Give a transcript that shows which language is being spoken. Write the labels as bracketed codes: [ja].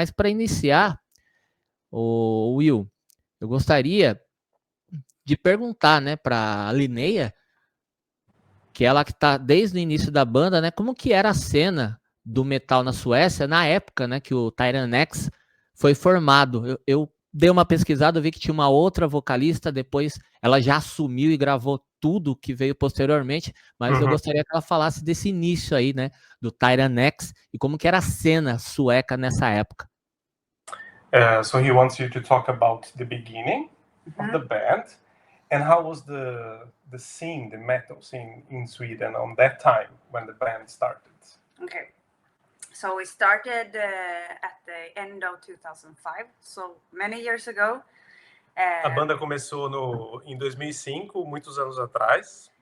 [pt] Mas para iniciar, o Will, eu gostaria de perguntar, né, para a Linnea, que ela que está desde o início da banda, né, como que era a cena do metal na Suécia na época, né, que o Tyrannex foi formado. Eu dei uma pesquisada, vi que tinha uma outra vocalista, depois ela já assumiu e gravou tudo que veio posteriormente, mas eu gostaria que ela falasse desse início aí, né, do Tyrannex e como que era a cena sueca nessa época. [en] So he wants you to talk about the beginning of the band and how was the scene, the metal scene in Sweden on that time when the band started. Okay. So we started at the end of 2005, so many years ago. [pt] A banda começou em 2005, muitos anos atrás.